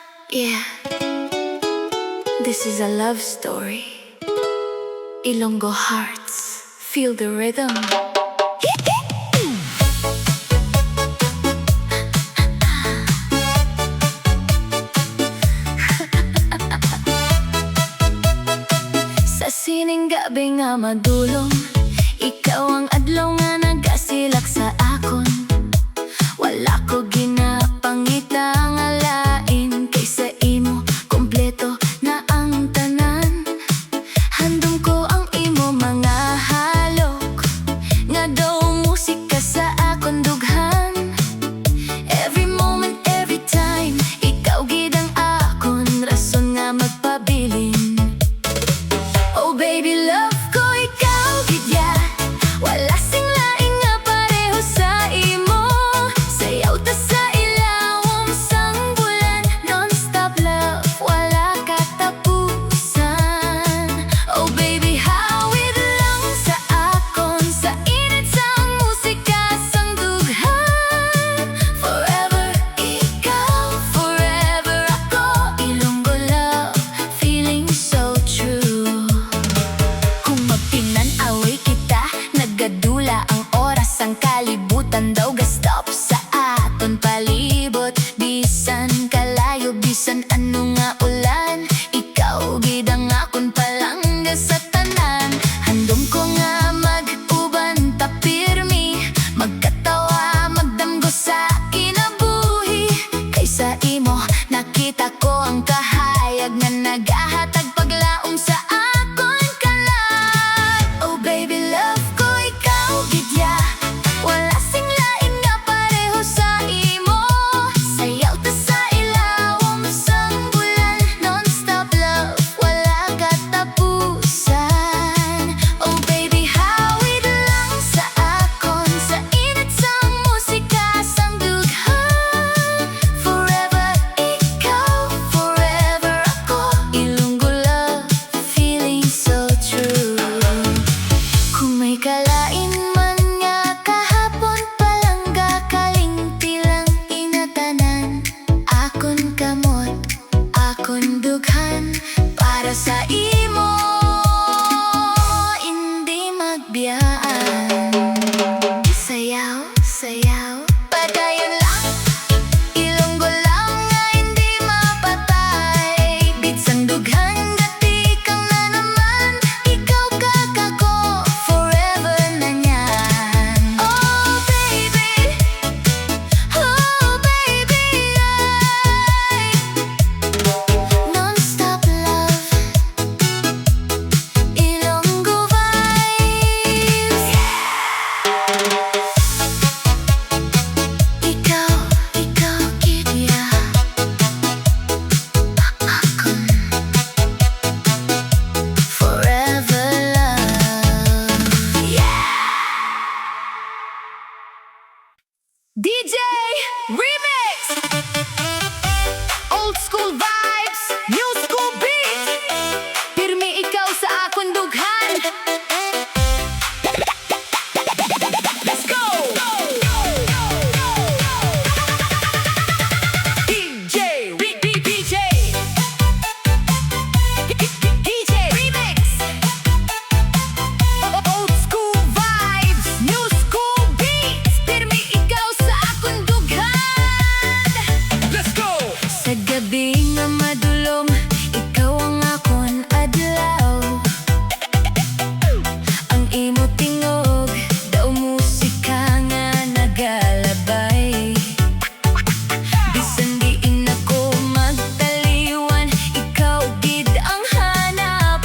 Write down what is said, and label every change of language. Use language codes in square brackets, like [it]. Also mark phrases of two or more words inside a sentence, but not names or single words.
[en] Yeah, this is a love story. Ilonggo hearts, feel the rhythm. [hil] Sa sining gabi nga madulong, ikaw ang adlaw nga nagasilak sa akon. Wala ko ginapangita nga lain kaysa imo, kompleto na ang tanan. Handom ko ang imo mga halok, nga daw musika sa akon dughan. [en] Every moment, every time, [hil] ikaw gid ang akon rason nga magpabilin. [en] Oh baby love [hil] ko, ikaw gid ya, wala sing lain nga pareho sa imo. Sayaw ta sa ilawom sang bulan, [en] non-stop love, [hil] wala katapusan. [en] Oh baby, [hil] hawid lang sa akon, sa init sang musika sang dughan. [en] Forever ikaw, forever ako, Ilonggo love, feeling so true. [hil] Kung magpinan-away kita, naggadula ang oras, ang kalibutan daw gastop sa aton palibot. Bisan kalayo, bisan ano nga ulan, ikaw gid ang akon palangga sa tanan. Handom ko nga mag-uban ta pirmi, magkatawa, magdamgo sa kinabuhi. Kaysa imo, nakita ko ang kahayag nga nagahatag paglaom sa akon kalag. [en] Oh baby love [hil] ko, ikaw gid ya, wala sing lain nga pareho sa imo. Sayaw ta sa ilawom sang bulan, [en] non-stop love, [hil] wala katapusan. [en] Oh baby, [hil] hawid lang sa akon, sa init sang musika sang dughan. [en] Forever ikaw, forever ako, Ilonggo love, feeling so true. [hil] Kung may kalain man nga kahapon palangga, kalimti lang inatanan. Akon kamot, akon dughan, para sa imo, hindi magbiyaan. Sayaw, sayaw, padayon lang, Ilonggo lang nga hindi mapatay. Bitsang dughan, gati kang na naman, ikaw kakako, forever na niyan. [en] Oh baby, ay non-stop love, Ilonggo vibes. [hil] Ikaw gid ya, akon [en] forever love. DJ Remix, old school vibes, new school beat. [hil] Pirmi ikaw sa akon dughan. [en] Let's go! DJ Remix, old school vibes, new school beats. [hil] Pirmi ikaw sa akon dughan. [en] Let's go! [hil] Sa gabi nga madulom, ikaw ang akon adlaw. Ang imo tingog, daw musika nga nagalabay. Bisan diin ako magtaliwan, ikaw gid ang hanap.